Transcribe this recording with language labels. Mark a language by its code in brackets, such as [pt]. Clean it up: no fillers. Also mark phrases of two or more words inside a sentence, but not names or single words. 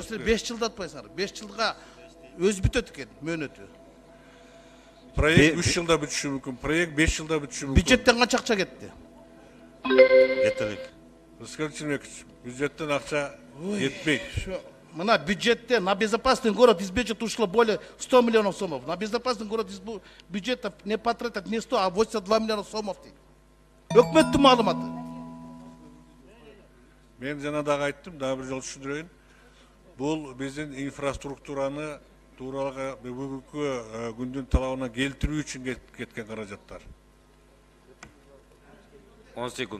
[ky] Силер 5 жылда атпайсыңар. 5 жылга өз бүтөт экен мөөнөтү. Проект 3 жылда бүтүшү мүмкүн, проект 5 жылда бүтүшү мүмкүн. Бюджеттен канча акча кетти? Жетелик. Рыскелди Чыныбекович, бюджеттен акча жетпейт. Мына бюджетте [ru] на безопасный город из бюджета ушло более 100 миллионов сомов. На безопасный город из бюджета не потратят не 100, а 82 миллиона сомов дейт. [ky] Өкмөттүн маалыматы. Мен жана дагы айттым, дагы бир жолу түшүндүрөйүн. Бул биздин инфраструктураны тууралга бүгүнкү күндүн талабына келтирүү үчүн кеткен каражаттар. 10 секунд.